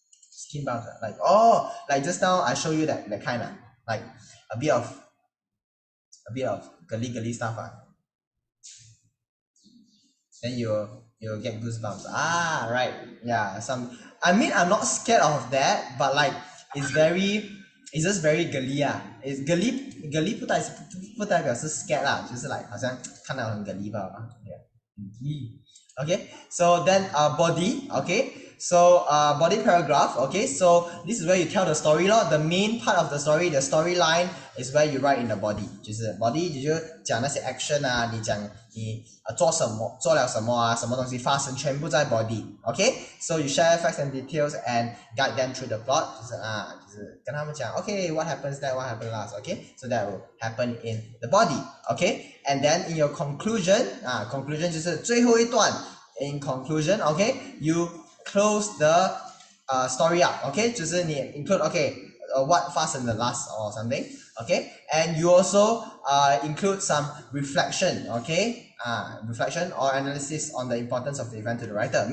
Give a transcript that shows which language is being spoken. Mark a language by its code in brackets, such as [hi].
[en] Skin bumps, like just now I show you that kind of like a bit of girly stuff. Then you'll get goosebumps. Right. Yeah. I mean, I'm not scared of that, but like it's just very girly. It's girly [zh] 不代表是 scared 啦，就是 like 好像看到很 girly 吧。 [en] Yeah. Okay. So then body. Okay. So body paragraph. Okay. So this is where you tell the story The main part of the story, the storyline is where you write in the body. [zh] 就是 body 你就讲那些 action 你讲你做了什么什么东西发生，全部在 body. [en] Okay. So you share facts and details and guide them through the plot. [zh] 就是跟他们讲 [en] okay, what happens there, what happened last. Okay. So that will happen in the body. Okay. And then in your conclusion, conclusion [zh] 就是最后一段 [en] in conclusion, okay, you close the story up, okay, 就是你 include what fast and the last or something, okay, and you also include some reflection, okay, reflection or analysis on the importance of the event to the writer.